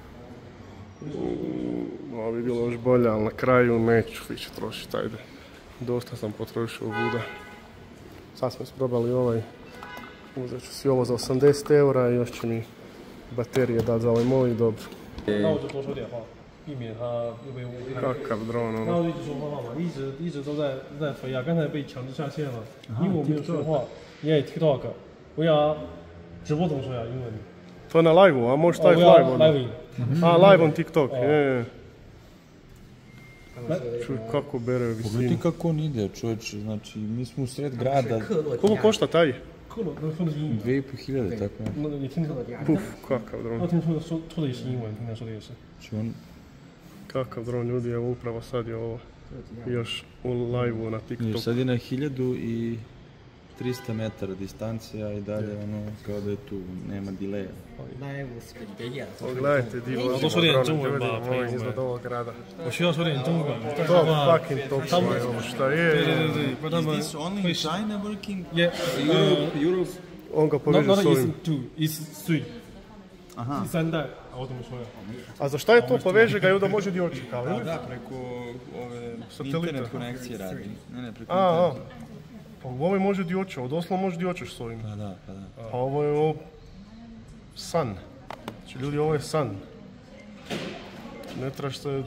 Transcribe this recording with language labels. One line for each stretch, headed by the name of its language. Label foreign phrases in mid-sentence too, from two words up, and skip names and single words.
Croatian: Ova bi bila još bolja, ali na kraju neću više trošiti, ajde. Dosta sam potrošio vuda. Sad smo isprobali ovaj, uzet ću si ovo za 80 eura i još će mi baterije dati za ovaj moj i dobro. Kakav dron, ono.
Chinese: 然后一直说话嘛，一直都在飞啊，刚才被强制下线了，因为我没有说话。Yeah, TikTok，我要直播怎么说呀？英文。
Croatian: To je na live-u, a možeš staviti
English: live on?
Croatian: Live.
English: A, live on TikTok,
Croatian: je. Čuj, kako bere visinu. Pogledaj kako on ide, čovječe, znači mi smo u sred grada. Koliko košta taj?
Chinese: 克罗能说的是英语。
Croatian: 2500, tako je.
Chinese: 那你听说？
Croatian: Puf, kakav dron.
Chinese: 我听说的也是英文，听他说的也是。
Croatian: Znači on, Kakav dron, ljudi, evo upravo sad je ovo. Još u live-u na jer TikTok. sad je na 1300 300 metara distancija i dalje ono kao da je tu, nema dileja. Pogledajte di vozimo
Chinese: 都说点中
Croatian: dron
Chinese: 文
Croatian: ljudi
Chinese: 吧，朋友
Croatian: moji iznad
Chinese: 们。
Croatian: ovog grada.
Chinese: 我需要说点中文，但是
English: Top
Chinese: 的话，
English: fucking top
Chinese: 他们
Croatian: svoje ovo šta
Chinese: 对
Croatian: je.
Chinese: 对对，不然他们
English: Is this only
Chinese: 会
English: in China working? Yeah, Europe?
Croatian: On ga
English: not
Croatian: poveže
English: not
Croatian: s
English: is
Croatian: ovim.
English: 2 is 3，
Croatian: Aha.
Chinese: 第三代，啊我怎么说呀？
Croatian: A za šta je to poveže ga i onda može di oči kao, ili? Da, preko ove Satelita. internet konekcije radi. Ne, preko A, interneta. pa ovo može di oči, ovo doslovno može di očiš s ovim. Pa da. A ovo je ovo san. Znači ljudi, ovo je san. Ne trebaš se,